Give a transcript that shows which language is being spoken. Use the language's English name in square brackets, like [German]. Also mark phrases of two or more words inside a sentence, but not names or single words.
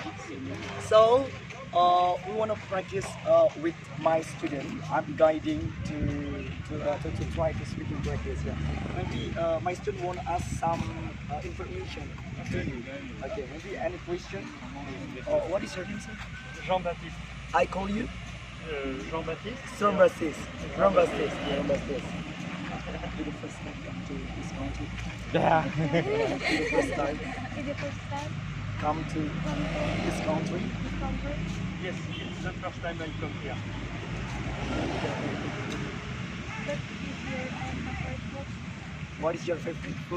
[English] So, we want to practice with my student. I'm guiding to try to speak in practice. Yeah. Maybe my student want to ask some information to you. Okay. Maybe any question? What is your name, sir? Jean-Baptiste. I call you Jean-Baptiste. Jean-Baptiste. Jean-Baptiste. Jean-Baptiste. You're the first time come to this country. Yeah. You're the first time Is it first time? come to this country. Yes, it's the first time I come here. What is your favorite food?